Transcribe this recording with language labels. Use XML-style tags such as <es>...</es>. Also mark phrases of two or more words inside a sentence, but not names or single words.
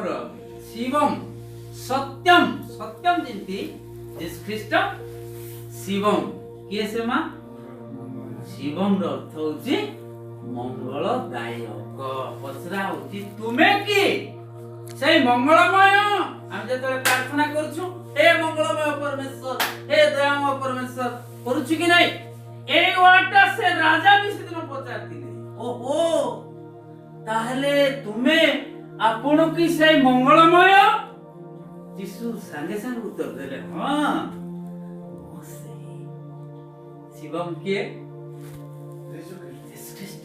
<or>ଶିବମ୍। ସତ୍ୟମ୍। ସତ୍ୟମ୍ ଯେମିତି ଯୀଶୁ ଖ୍ରୀଷ୍ଟ। ଶିବମ୍ କିଏ? ସେ ମା ଶିବମ୍ ର ଅର୍ଥ ହଉଛି ମଙ୍ଗଳଦାୟକ। ପଚରା ହଉଛି ତୁମେ କି ସେଇ ମଙ୍ଗଳମୟ? ଆମେ ଯେତେବେଳେ ପ୍ରାର୍ଥନା କରୁଛୁ, ହେ ମଙ୍ଗଳମୟ ପରମେଶ୍ୱର, ହେ ଦୟାମୟ ପରମେଶ୍ୱର କରୁଛୁ କି ନାଇଁ? ଏଇ ୱାର୍ଡଟା ସେ ରାଜା ବି ସେଦିନ ପଚାରିଥିଲେ। ଓହୋ, ତାହେଲେ ତୁମେ ଆପଣ କି ସେଇ ମଙ୍ଗଳମୟ? ଯୀଶୁ ସାଙ୍ଗେ ସାଙ୍ଗେ ଉତ୍ତର ଦେଲେ, ହଁ ମୁଁ ସେଇ। ଶିବମ୍ କିଏ? ଯୀଶୁ ଖ୍ରୀଷ୍ଟ।</or>